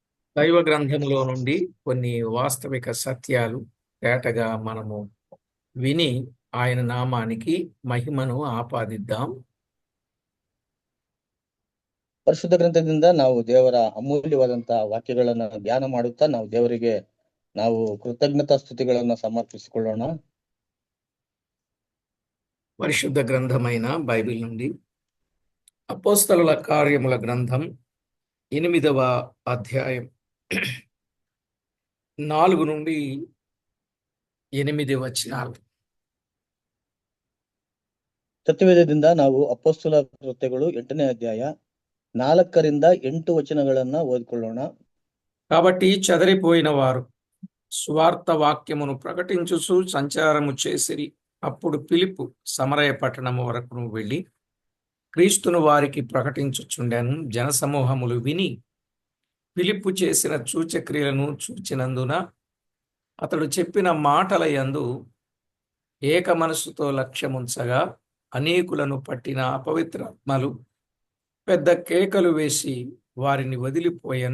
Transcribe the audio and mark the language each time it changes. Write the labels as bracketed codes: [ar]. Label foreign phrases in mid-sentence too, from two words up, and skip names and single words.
[te] దైవ గ్రంథంలో నుండి కొన్ని వాస్తవిక సత్యాలు తేటగా మనము విని ఆయన నామానికి మహిమను ఆపాదిద్దాం. [kn] ಪರಿಶುದ್ಧ ಗ್ರಂಥದಿಂದ ನಾವು ದೇವರ ಅಮೂಲ್ಯವಾದಂತಹ ವಾಕ್ಯಗಳನ್ನ ಧ್ಯಾನ ಮಾಡುತ್ತಾ ನಾವು ದೇವರಿಗೆ ನಾವು ಕೃತಜ್ಞತಾ ಸ್ತುತಿಗಳನ್ನ ಸಮರ್ಪಿಸಿಕೊಳ್ಳೋಣ. [te] పరిశుద్ధ గ్రంథమైన బైబిల్ నుండి అపోస్తలుల కార్యముల గ్రంథం 8వ అధ్యాయం 4 నుండి 8 వచనాలు. [kn] ಸತ್ಯವೇದದಿಂದ ನಾವು ಅಪೊಸ್ತಲ ಕೃತ್ಯಗಳು 8ನೇ ಅಧ್ಯಾಯ 4ರಿಂದ 8 ವಚನಗಳನ್ನ ಓದಿಕೊಳ್ಳೋಣ. [te] కాబట్టి చెదరిపోయిన వారు సువార్త వాక్యమును ప్రకటించుచు సంచారము చేసిరి. అప్పుడు ఫిలిప్పు సమరయ పట్టణము వరకును వెళ్ళి క్రీస్తును వారికి ప్రకటించుచుండెను. జనసమూహములు విని ఫిలిప్పు చేసిన సూచక్రియలను చూచినందున అతడు చెప్పిన మాటల యందు ఏక మనసుతో లక్ష్యముంచగా అనేకులను పట్టిన అపవిత్రాత్మలు పెద్ద కేకలు వేసి వారిని వదిలిపోయెను.